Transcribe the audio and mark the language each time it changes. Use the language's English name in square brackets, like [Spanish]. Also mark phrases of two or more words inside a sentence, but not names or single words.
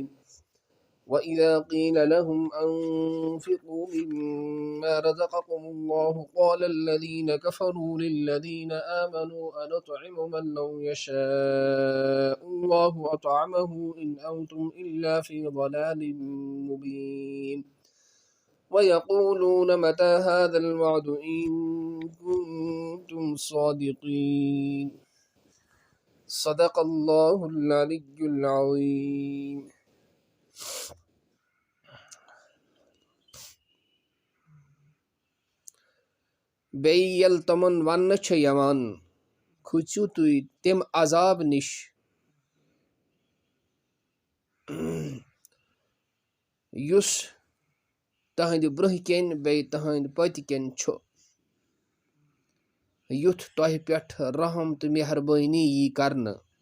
[Arabic] وإذا قيل لهم أنفقوا مما رزقكم الله قال الذين كفروا للذين آمنوا أنطعم من لو يشاء الله أطعمه إن أنتم إلا في ضلال مبين. ويقولون متى هذا الوعد إن كنتم صادقين. صدق الله العلي العظيم. [Kashmiri] بیٚیہِ ییٚلہِ تِمن وننہٕ چھُ یِوان کھٔژِو تُہۍ تَمہِ عذاب نِش یُس تہنٛدِ برٛونٛہہ کَنۍ بیٚیہِ تہنٛدِ پٔتۍ کِنۍ چھُ، یُتھ تۄہہِ پٮ۪ٹھ رحم تہٕ مہربٲنی یی کرنہٕ.